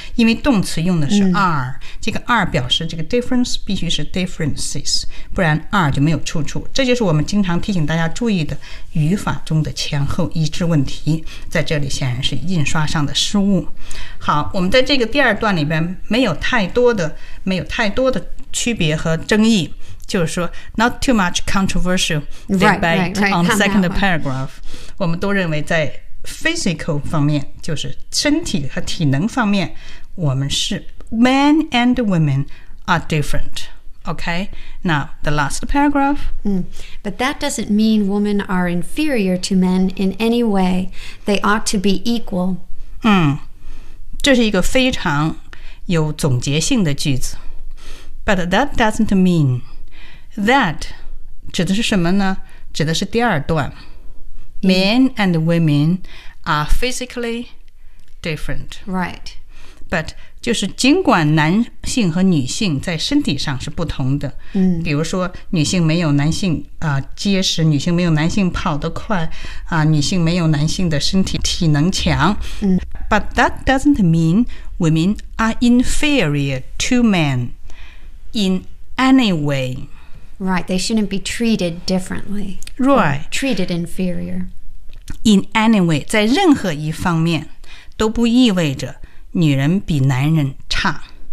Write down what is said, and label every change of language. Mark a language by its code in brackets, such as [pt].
[zh] 因为动词用的是 are,这个 are 表示这个 difference 必须是 differences, 不然 are 就没有出处。这就是我们经常提醒大家注意的语法中的前后一致问题，在这里显然是印刷上的失误。好，我们在这个第二段里边没有太多的区别和争议。 [en] 就是说 not too much controversial debate on the second paragraph. [zh] 我们都认为在 physical 方面，就是身体和体能方面，我们是 [en] men and women are different. Okay, now the last paragraph. But that doesn't mean women are inferior to men in any way. They ought to be equal. [zh] 这是一个非常有总结性的句子。 [en] But that doesn't mean... That [zh] 指的是什么呢？指的是第二段。 [en] Men and women are physically different. Right. [zh] But 就是尽管男性和女性在身体上是不同的，比如说女性没有男性结实，女性没有男性跑得快，女性没有男性的身体体能强。 [en] But that doesn't mean women are inferior to men in any way. Right, they shouldn't be treated differently. Right. Treated inferior. In any way, [zh] 在任何一方面都不意味着女人比男人差。